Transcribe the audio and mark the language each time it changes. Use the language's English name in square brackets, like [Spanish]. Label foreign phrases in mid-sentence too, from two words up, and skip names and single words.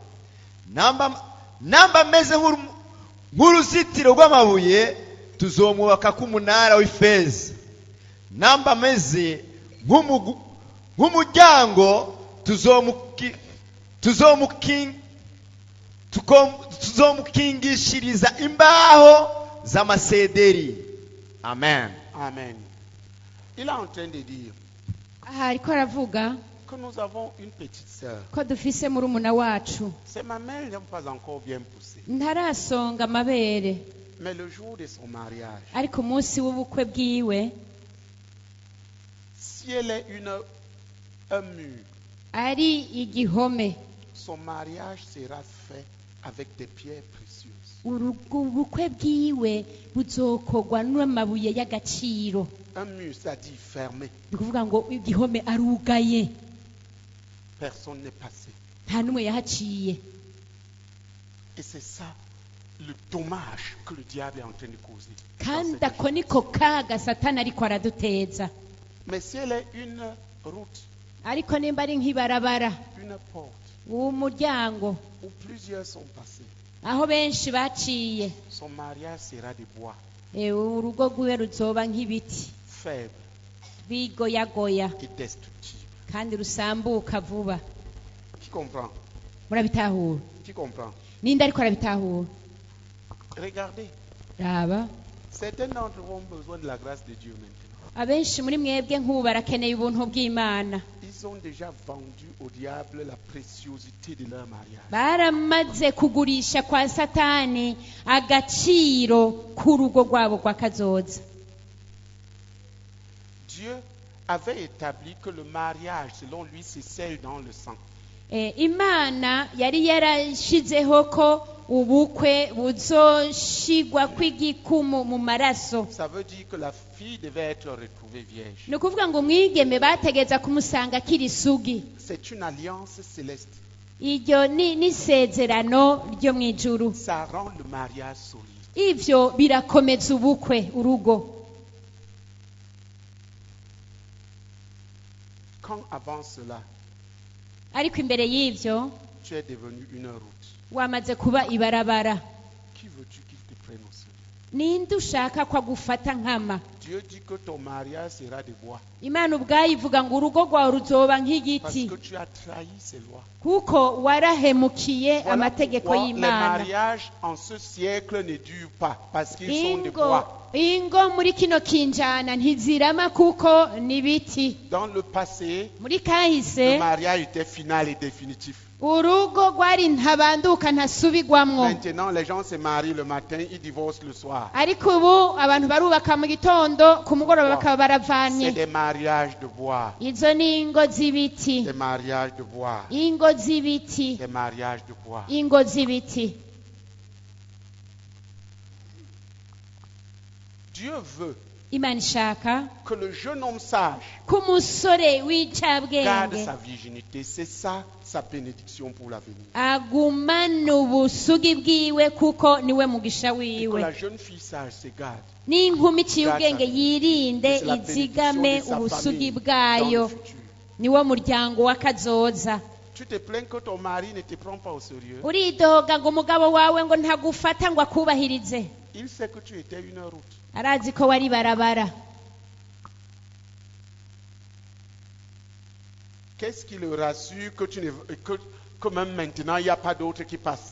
[Rundi] Namba ameze nk'uruzitiro rw'amabuye, tuzomwubaka k'umunara w'ifeza. Namba ameze nk'umuryango, tuzomukingishiriza imbaho z'amasederi. Amen. [French] Amen. Il est en train de dire [Rundi] aha ariko aravuga [French] que nous avons une petite sœur. [Rundi] ko dufise murumuna wacu [French] Ses mamelles n'ont pas encore bien poussé. [Rundi] ntarasonga amabere, [French] Mais le jour de son mariage, [Rundi] ariko umunsi w'ubukwe bwiwe [French] si elle est un mur, [Rundi] ari igihome, [French] son mariage sera fait avec des pierres précieuses. [Rundi] ubukwe bwiwe buzokorwa n'amabuye y'agaciro. [French] Un mur, ça dit fermé. [Rundi] ni ukuvuga ngo igihome arugaye, [French] Personne n'est passé. [Rundi] nta n'umwe yahaciye. [French] Et c'est ça le dommage que le diable est en train de causer. dans [Rundi] kandi [French] cette [Rundi] ako niko kaga satani ariko araduteza. [French] Mais si elle est une route, [Rundi] ariko nimba ari nk'ibarabara, [French] une porte, [Rundi] umuryango [French] où plusieurs sont passés, [Rundi] aho benshi baciye, [French] son mariage sera de bois, [Rundi] urugo rwiwe ruzoba nk'ibiti [French] faible [Rundi] bigoyagoya [French] et destructible. [Rundi] kandi rusambuka vuba. [French] Qui comprend? [Rundi] murabitahura? [French] Qui comprend? [Rundi] ninde ariko arabitahura? [French] Regardez, [Rundi] raba, [French] certains d'entre vous ont besoin de la grâce de Dieu maintenant. [Rundi] abenshi muri mwebwe nk'ubu barakeneye ubuntu bw'Imana. [French] Ils ont déjà vendu au diable la préciosité de leur mariage. [Rundi] baramaze kugurisha kwa satani agaciro k'urugo rwabo rwa kazoza. [French] Dieu avait établi que le mariage, selon lui, c'est celle dans le sang. [Rundi] Imana yari yarashizeho ko ubukwe buzoshigwa kw'igikumu mu maraso. [French] Ça veut dire que la fille devait être retrouvée vierge. [Rundi] ni ukuvuga ngo umwigeme bategeza kumusanga akiri isugi. [French] C'est une alliance céleste. [Rundi] iryo ni isezerano ryo mu ijuru. [French] Ça rend le mariage solide. [Rundi] ivyo birakomeza ubukwe, urugo. [French] Quand avant cela, [Rundi] ariko imbere y'ivyo [French] tu es devenu une route, [Rundi] wamaze kuba ibarabara, [French] qui veux-tu qu'il te prenne au sérieux? [Rundi] ninde ushaka ko agufata nkama? [French] Dieu dit que ton mariage sera de bois. [Rundi] Imana ubwayo ivuga ngo urugo rwawe ruzoba [French] Parce [Rundi] nk'igiti, [French] que tu as trahi ses lois. [Rundi] kuko warahemukiye [French] Voilà [Rundi] amategeko [French] pourquoi les [Rundi] y'Imana. [French] mariages en ce siècle ne durent pas. Parce qu'ils sont de bois. [Rundi] ingo muri kino kinjana ntizirama kuko ni ibiti. [French] Dans le passé, [Rundi] muri [French] le [Rundi] kahise [French] mariage était final et définitif. [Rundi] urugo rwari ntabanduka ntasubigwamwo. [French] Maintenant, les gens se marient le matin, ils divorcent le soir. [Rundi] ariko ubu abantu barubaka mu gitondo, ku mugoroba bakaba [French] C'est [Rundi] baravanye. [French] des mariages de bois. [Rundi] izo ni ingo z'ibiti, [French] Des mariages de bois. [Rundi] ingo z'ibiti, [French] Des mariages de bois. [Rundi] ingo z'ibiti. [French] Dieu veut [Rundi] Imana ishaka [French] que le jeune homme sage [Rundi] ko umusore [French] garde [Rundi] w'incabwenge [French] sa virginité. C'est ça sa bénédiction pour l'avenir. [Rundi] agumana ubusugi bwiwe kuko niwe mugisha [French] Et que [Rundi] wiwe. [French] la jeune fille sage se garde. [Rundi] n'inkumi iciye ubwenge yirinde [French] C'est la bénédiction [Rundi] izigame [French] de sa [Rundi] ubusugi [French] famille [Rundi] bwayo, [French] dans le futur. [Rundi] niwo muryango w'akazoza. [French] Tu te plains que ton mari ne te prend pas au sérieux. [Rundi] uridoga ngo umugabo wawe ngo ntagufata ngo akubahirize. [French] Il sait que tu étais une route. [Rundi] arazi ko wari barabara. [French] Qu'est-ce qui le rassure que, que même maintenant il n'y a pas d'autres qui passent?